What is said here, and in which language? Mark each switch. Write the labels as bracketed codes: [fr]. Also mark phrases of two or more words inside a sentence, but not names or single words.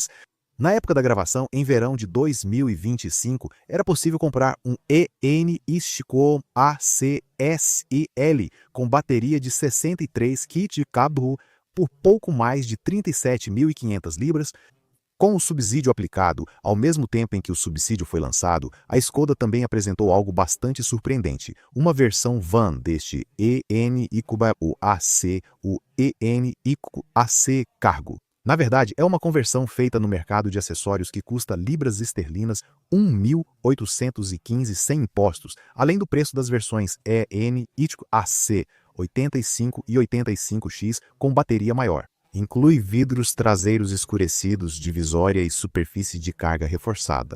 [pt] Na época da gravação, em verão de 2025, era possível comprar um ENIAC ACSEL com bateria de 63 kWh por pouco mais de 37.500 libras. Com o subsídio aplicado, ao mesmo tempo em que o subsídio foi lançado, a Škoda também apresentou algo bastante surpreendente, uma versão van deste ENIAC, o ENIAC Cargo. Na verdade, é uma conversão feita no mercado de acessórios que custa libras esterlinas 1.815 sem impostos, além do preço das versões ENIAC 85 e 85X com bateria maior. Inclui vidros traseiros escurecidos, divisória e superfície de carga reforçada.